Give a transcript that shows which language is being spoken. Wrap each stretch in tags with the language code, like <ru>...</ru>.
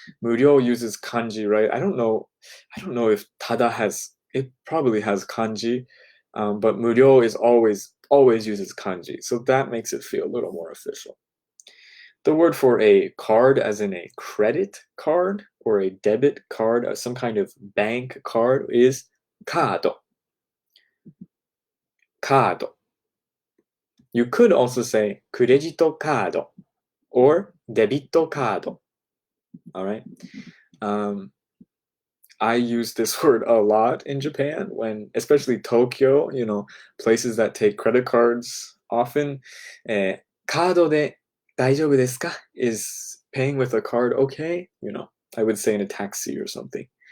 <en>無料 uses kanji, right? I don't know if tada it probably has kanji, but 無料 is always uses kanji. So that makes it feel a little more official. The word for a card, as in a credit card or a debit card, some kind of bank card, is</en> <ja>カード。カード。</ja> <en>You could also say クレジットカード or デビットカード. All right. I use this word a lot in Japan when, especially Tokyo, places that take credit cards often.</en> <ja>カードで大丈夫ですか</ja> <en>is paying with a card okay? I would say in a taxi or something.</en>